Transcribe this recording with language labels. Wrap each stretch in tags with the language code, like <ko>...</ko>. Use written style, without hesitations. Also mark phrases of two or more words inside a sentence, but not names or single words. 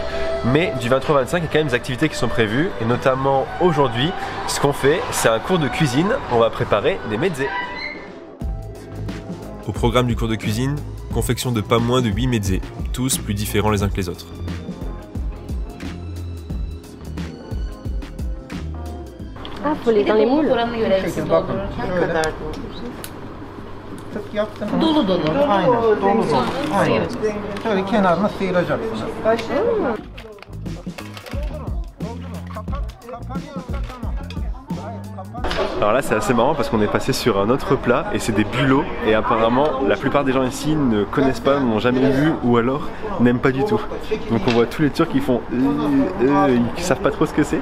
<fr>Mais du 23 au 25, il y a quand même des activités qui sont prévues. Et notamment aujourd'hui, ce qu'on fait, c'est un cours de cuisine. On va préparer des mezzés. Au programme du cours de cuisine, confection de pas moins de 8 mezzés, tous plus différents les uns que les autres. Ah, faut les dans les moules.</fr> <tr>Dolu dolu. Aynen. Dolu dolu. Aynen. Şöyle kenarına sıyıracaksın.</tr> <fr>Alors là c'est assez marrant parce qu'on est passé sur un autre plat et c'est des bulots et apparemment la plupart des gens ici ne connaissent pas, n'ont jamais vu ou alors n'aiment pas du tout. Donc on voit tous les Turcs qui font ils savent pas trop ce que c'est.</fr>